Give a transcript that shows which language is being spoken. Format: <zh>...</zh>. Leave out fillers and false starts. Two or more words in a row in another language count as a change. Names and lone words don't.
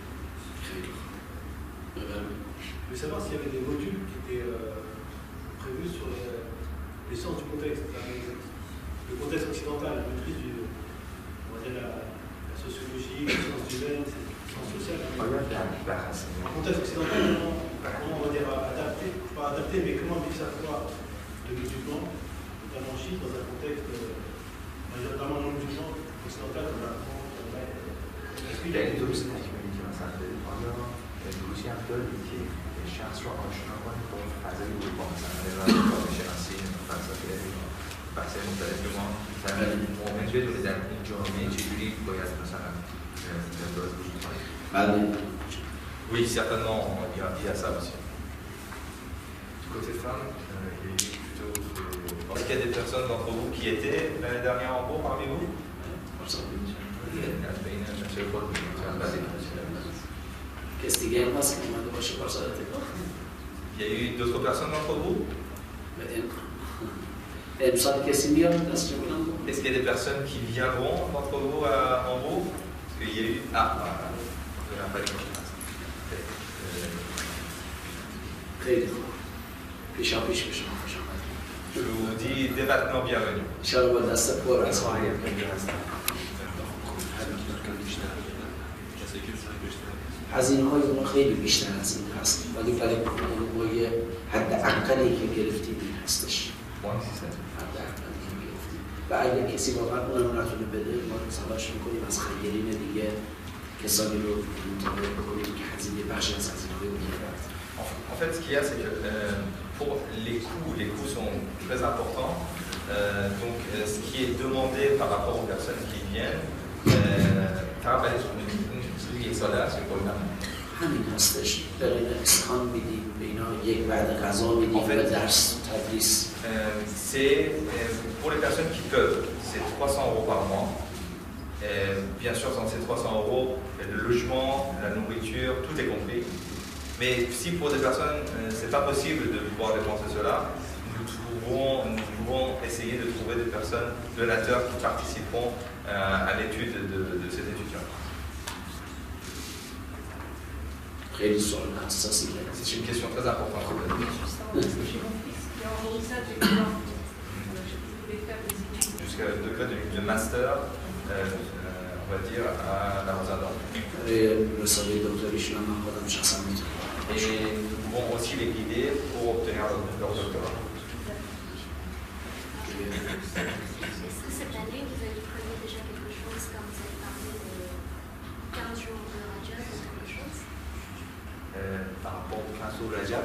<fr>Je voulais savoir s'il y avait des modules qui étaient prévus sur les sciences du contexte, le contexte occidental, la maîtrise on va dire la sociologie, les sciences humaines, les sciences sociales. Le contexte occidental, comment on va dire adapter, pas adapter, mais comment vivre sa foi de musulman, notamment chiite, dans un contexte, notamment non musulman, occidental, comme la France, est-ce qu'il y a des</fr> <fa>شخص رو آشنا کنید با اون فضای اروپا مثلا رو شناسی فلسفه بحث مختلف که ما مؤمن بدونه در این جامعه چجوری باید مثلا ابراز وجود کنیم.</fa> <fr>Oui, certainement, il y a ça aussi. Du côté femme, il est plutôt. Est-ce qu'il y a des personnes d'entre vous qui étaient l'année dernière en cours parmi vous? Il y a eu d'autres personnes d'entre vous? Est-ce qu'il y a des personnes qui viendront d'entre vous à Hambourg? Parce qu'il y a eu. Ah, voilà. Je vous dis dès maintenant bienvenue.</fr> <fa>هزینه‌های اون خیلی بیشتر از این هست ولی برای ما یه حد اقلی که گرفتیم این هستش حد اقلی که گرفتیم و اگه کسی واقعا اونم نتونه بده ما تلاش میکنیم از خیرین دیگه کسانی رو مطابق بکنیم که هزینه بخشی از هزینه‌های اون رو</fa> <fr>En fait, ce qu'il y a, c'est que pour les coûts sont très importants. Donc, ce qui est demandé par rapport aux personnes qui viennent,</fr> <fa>همین هستش برای اسکان میدیم به اینا یک بعد غذا میدیم و درس تدریس</fa> <fr>c'est pour les personnes qui peuvent, c'est 300 € par mois. Bien sûr, dans ces 300 €, le logement, la nourriture, tout est compris. Mais si pour des personnes, c'est pas possible de pouvoir dépenser cela, nous pouvons essayer de trouver des personnes donateurs qui participeront à l'étude de ces étudiants.</fr> <fa>خیلی سوال حساسی بود.</fa> <fr>C'est une question très importante. Jusqu'à le degré de master, on va dire, à la Rosa.</fr> <fa>رساله دکتریشون هم من خودم شخصا میتونم.</fa> <fr>Et vont aussi les guider pour obtenir leur doctorat. Est-ce que cette année, vous avez prévu déjà quelque chose, comme vous avez parlé de 15 jours de Rajab ou quelque chose Par rapport au 15 jours de Rajab.</fr>